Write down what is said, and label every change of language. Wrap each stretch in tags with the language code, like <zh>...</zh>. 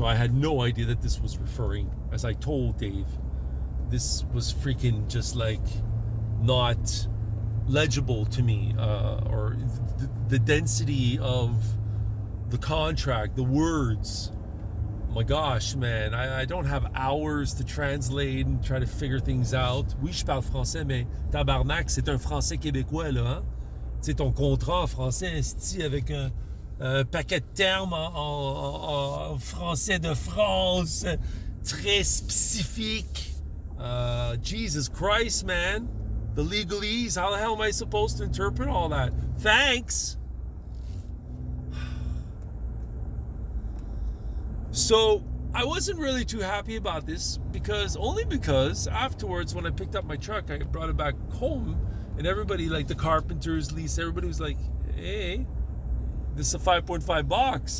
<en>So I had no idea that this was referring, as I told Dave, this was freaking just like not legible to me, or the density of the contract, the words. My gosh, man, I don't have hours to translate and try to figure things out.</en> <fr>Oui, je parle français, mais tabarnak, c'est un français québécois, là, hein? Tu sais, ton contrat en français, esti, avec un paquet de termes en français de France, très spécifique.</fr> <en>Jesus Christ, man. The legalese, how the hell am I supposed to interpret all that? Thanks. So I wasn't really too happy about this because afterwards when I picked up my truck, I brought it back home, and everybody, like the carpenters, Lisa, everybody was like, hey, this is a 5.5 box.</en>